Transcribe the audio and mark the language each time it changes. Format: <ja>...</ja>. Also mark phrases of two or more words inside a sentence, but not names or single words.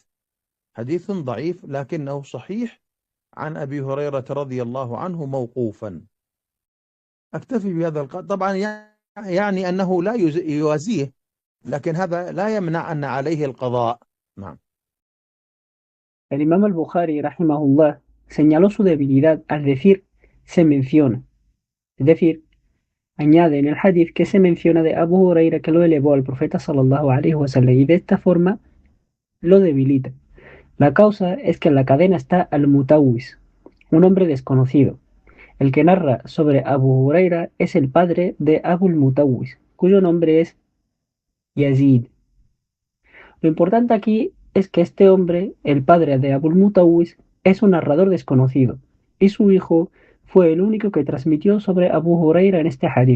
<ar>حديث ضعيف لكنه صحيح عن أبي هريرة رضي الله عنه موقوفا. أكتفي بهذا القدر. طبعا يعني أنه لا يوازيه، لكن هذا لا يمنع أن عليه القضاء. نعم.</ar> <es>El Imam al-Bukhari, rahimahullah, señaló su debilidad al decir se menciona, es decir, añade en el hadith que se menciona de Abu Huraira que lo elevó al profeta</es> <ar>صلى الله عليه وسلم</ar> <es>y de esta forma lo debilita. La causa es que en la cadena está al-Mutawis, un hombre desconocido. El que narra sobre Abu Huraira es el padre de Abu al-Mutawis, cuyo nombre es Yazid. Lo importante aquí es que este hombre, el padre de Abu al-Mutawis, es un narrador desconocido, y su hijo fue el único que transmitió sobre Abu Huraira en este hadith.</es>